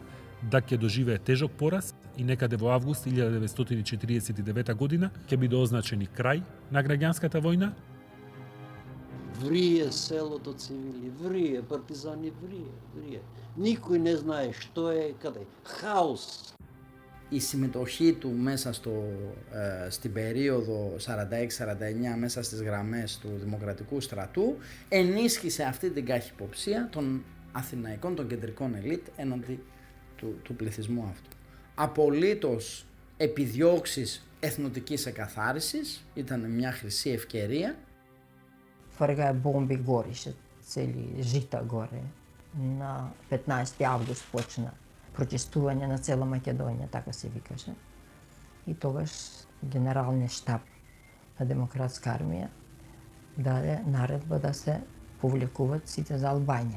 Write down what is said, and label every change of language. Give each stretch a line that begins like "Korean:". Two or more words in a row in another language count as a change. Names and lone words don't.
Macedonian: ДАК ќе доживее тежок пораз и некаде во август 1949 година ќе биде означени крај на граѓанската војна. Врие селото цивили, врие партизани, врие. Никој не знае што е, каде. Хаос.
Greek: Η συμμετοχή του μέσα στην περίοδο 46-49 μέσα στις γραμμές του Δημοκρατικού Στρατού ενίσχυσε αυτή την καχυποψία των αθηναϊκών, των κεντρικών ελίτ έναντι του πληθυσμού αυτού. Απολύτως επιδιώξεις εθνοτικής εκαθάρισης, ήταν μια χρυσή ευκαιρία.
Macedonian: Фрга бомби горише, цели жита горе. На 15 август почна протестување на цела Македонија, така се викаше. И тогаш генералниот штаб на Демократска армија даде наредба да се повлекуваат сите за Албанија.